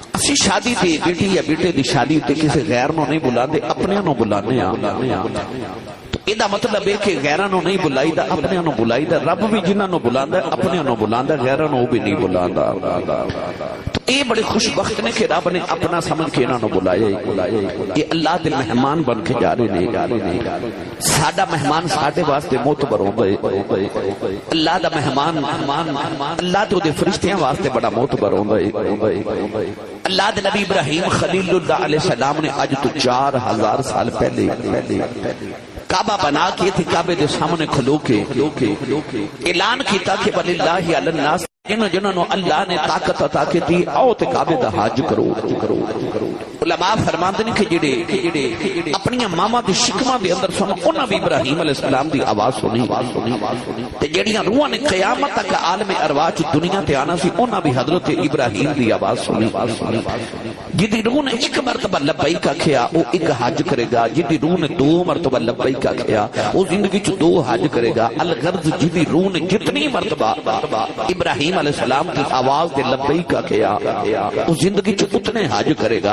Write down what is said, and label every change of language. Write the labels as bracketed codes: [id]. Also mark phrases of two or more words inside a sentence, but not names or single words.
[pa] کسی شادی تے بیٹی یا بیٹے دی شادی تے کسی غیر نو نہیں بلاندے، اپنے نو بلانے تو ایدہ مطلب ہے کہ غیرہ نو نہیں بلائی دا، اپنے نو بلائی دا۔ رب بھی جنہ نو بلاندہ اپنے نو بلاندہ، غیرہ نو بھی نہیں بلاندہ۔ تو اے بڑے خوش بخت نے کہ رب نے اپنا سمجھ کے انہوں نے بلایا۔ یہ اللہ دے مہمان بن کے جا رہے ہیں۔ ساڈا مہمان ساڈے واسطے معتبر ہو گئے، اللہ دا مہمان اللہ تو دے فرشتیاں واسطے بڑا معتبر ہو گئے۔ اللہ دے نبی ابراہیم خلیل اللہ [ar] علیہ السلام [pa] نے آج تو 4000 سال پہلے کعبہ بنا کے تھی، کعبے دے سامنے کھلو کے اعلان کیتا کہ [ar] وَلِلَّهِ عَلَى النَّاسِ [pa] جنہوں اللہ نے طاقت عطا کی تھی، آؤ تے کعبے دا حج کرو۔ علماء فرماندے نے کہ جڑے اپنی ماما دی شکماں دے اندر سن، انہاں بھی ابراہیم [ar] علیہ السلام [pa] دی آواز سنی تے جڑیاں روحاں نے قیامت تک عالم ارواح دنیا تے آنا سی، انہاں بھی حضرت ابراہیم دی آواز سنی۔ جدی روح نے ایک مرتبہ لبیک کہیا وہ ایک حج کرے گا، جدی روح نے 2 مرتبہ لبیک کہیا وہ زندگی چ 2 حج کرے گا۔ الغرض جدی روح نے جتنی مرتبہ ابراہیم [ar] علیہ السلام [pa] کی آواز دے لبیک کہیا وہ زندگی چ اتنے حج کرے گا۔